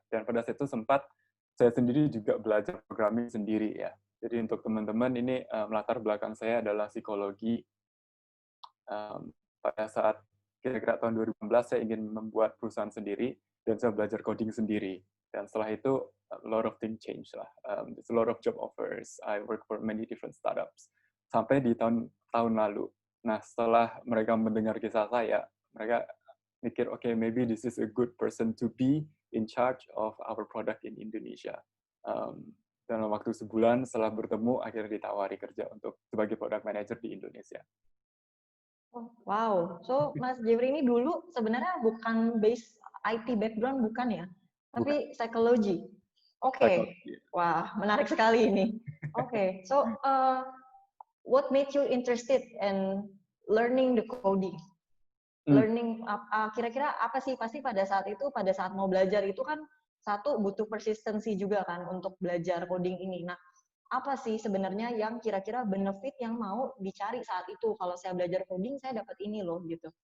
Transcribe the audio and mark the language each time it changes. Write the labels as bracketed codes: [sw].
[id] Dan pada saat itu sempat saya sendiri juga belajar programming sendiri ya. Jadi untuk teman-teman ini latar belakang saya adalah psikologi. Pada saat kira-kira tahun 2016 saya ingin membuat perusahaan sendiri dan saya belajar coding sendiri. Dan setelah itu [en] a lot of things change [id] lah. [en] There's a lot of job offers. I work for many different startups. [id] Sampai di tahun lalu. Nah, setelah mereka mendengar kisah saya, mereka mikir, [en] okay, maybe this is a good person to be in charge of our product in Indonesia. [id] Dalam waktu sebulan setelah bertemu, akhirnya ditawari kerja untuk sebagai product manager di Indonesia. Wow, so Mas Jeffrey ini dulu sebenarnya bukan base IT background, bukan ya? Tapi psikologi. Oke. Wah, menarik sekali ini. [en] Oke, so what made you interested in learning the coding? [id] Learning, kira-kira apa sih? Pasti pada saat mau belajar itu kan satu butuh persistency juga kan untuk belajar coding ini. Nah, apa sih sebenarnya yang kira-kira benefit yang mau dicari saat itu? Kalau saya belajar coding, saya dapat ini loh, gitu.